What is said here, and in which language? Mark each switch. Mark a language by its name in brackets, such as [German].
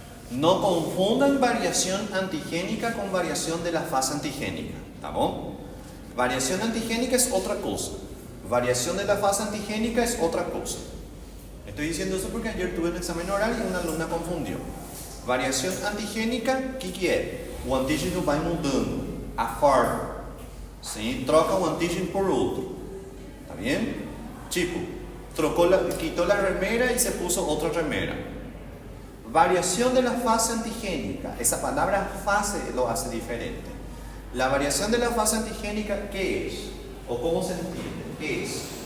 [Spanish] No confundan variación antigénica con variación de la fase antigénica. ¿Estamos? Variación antigénica es otra cosa. Variación de la fase antigénica es otra cosa. Estoy diciendo eso porque ayer tuve un examen oral y una alumna confundió. [Portuguese] Variación antigênica, o que é? O antígeno vai mudando a forma. Sim? Troca o antígeno por outro. [Spanish] ¿Está bien? Tipo, quitó la remera y se puso otra remera. Variación de la fase antigénica. Esa palabra fase lo hace diferente. La variación de la fase antigénica, ¿qué es? ¿O cómo se entiende? ¿Qué es?